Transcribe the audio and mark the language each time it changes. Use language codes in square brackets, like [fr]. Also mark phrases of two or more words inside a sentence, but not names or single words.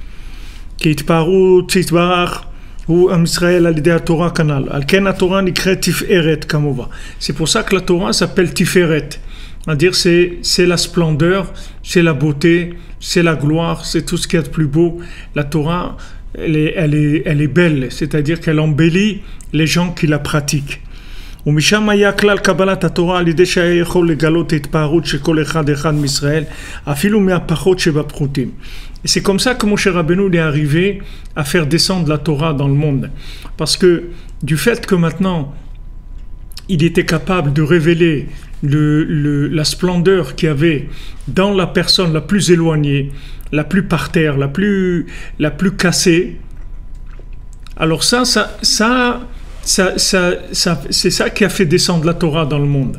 [fr] C'est pour ça que la Torah s'appelle Tiferet. C'est-à-dire c'est la splendeur, c'est la beauté, c'est la gloire, c'est tout ce qu'il y a de plus beau. La Torah, elle est belle, c'est-à-dire qu'elle embellit les gens qui la pratiquent. [he] ומשם היה כלל קבלת התורה על ידי שהיה יכול לגלות התפארות של כל אחד מישראל, אפילו מהפחות שבפחותים. [fr] Et c'est comme ça que Moshe Rabbeinu est arrivé à faire descendre la Torah dans le monde. Parce que du fait que maintenant, il était capable de révéler la splendeur qu'il y avait dans la personne la plus éloignée, la plus par terre, la plus cassée, alors ça c'est ça qui a fait descendre la Torah dans le monde.